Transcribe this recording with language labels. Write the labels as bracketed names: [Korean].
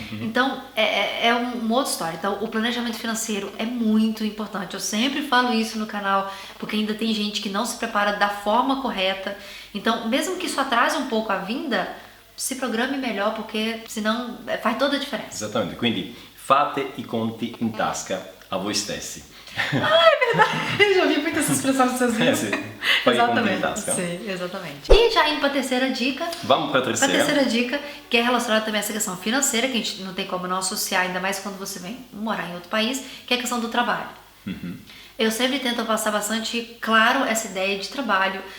[Portuguese] Então é uma outra história. Então o planejamento financeiro é muito importante. Eu sempre falo isso no canal, porque ainda tem gente que não se prepara da forma correta. Então, mesmo que isso atrase um pouco a vinda, se programe melhor, porque senão faz toda a diferença. Exatamente. [Italian] Quindi fate i conti in tasca a voi stessi. [Portuguese] Ah, é verdade. Eu já vi muito essa expressão nos seus vídeos. Exatamente. Sim, exatamente. E já indo para a terceira dica. Vamos para a terceira. A terceira dica, que é relacionada também a essa questão financeira, que a gente não tem como não associar, ainda mais quando você vem morar em outro país, que é a questão do trabalho. Eu sempre tento passar bastante claro essa ideia de trabalho.